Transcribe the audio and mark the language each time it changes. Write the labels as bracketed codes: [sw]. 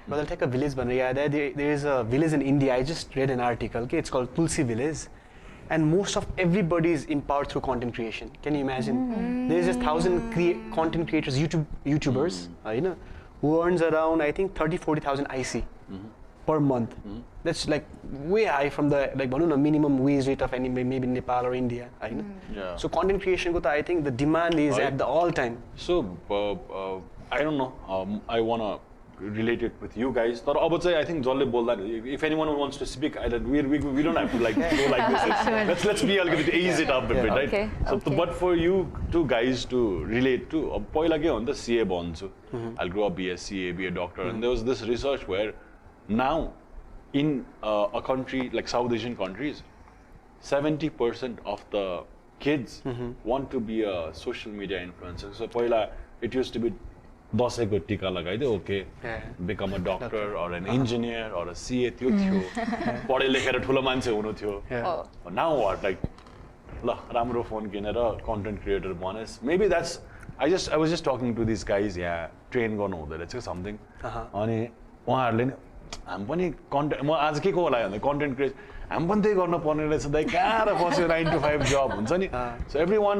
[ne] मलाई ठ्याक्क भिलेज भनेर याद आयो [en] There is a village in India I just read an article कि it's called Tulsi village and most of everybody is empowered through content creation. Can you imagine? There's just 1,000 content creators, YouTubers, who earns around I think 30-40,000 IC per month. That's like way high from the like minimum wage rate of any maybe Nepal or India. Yeah. So content creation, I think the demand is at the all time. So I don't know. I wanna relate it with you guys. But I think Jolle bolda if anyone wants to speak, we don't have to like go like this. Let's be a little bit ease it up a bit, right? Okay. So but for you two guys to relate to, [ne] पहिला के भन्दा CA बन्छु. [en] I'll grow up be a CA, be a doctor, and there was this research where now in a country like South Asian countries, 70% of the kids want to be a social media influencer. [ne] So पहिला [en] it used to be [ne] दसैँको टिका लगाइदियो [en] okay become a doctor or an engineer or CA [ne] त्यो थियो पढे लेखेर ठुलो मान्छे हुनु थियो [en] now what like [ne] ल राम्रो फोन किनेर content creator बनेस् [en] maybe that's I was just talking to this guys [ne] यहाँ ट्रेन गर्नु हुँदो रहेछ समथिङ अनि उहाँहरूले नि हामी पनि कन्टेन्ट म आज के को होला भन्दा कन्टेन्ट क्रिएट हामी पनि त्यही गर्नुपर्ने रहेछ दाइ कहाँ र बस्यो 9 to 5 जब हुन्छ नि [en] so every